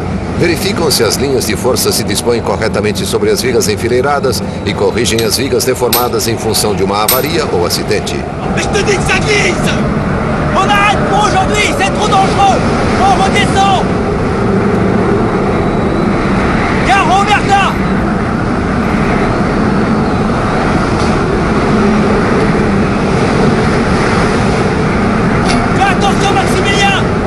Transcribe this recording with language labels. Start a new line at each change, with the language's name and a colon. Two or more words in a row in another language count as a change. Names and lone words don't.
Portuguese: Verificam se as linhas de força se dispõem corretamente sobre as vigas enfileiradas e corrigem as vigas deformadas em função de uma avaria ou acidente.
French: Mais je te dis que ça glisse! On arrête pour aujourd'hui, c'est trop dangereux! On redescend! Viens, Roberta! Fais attention, Maximilien!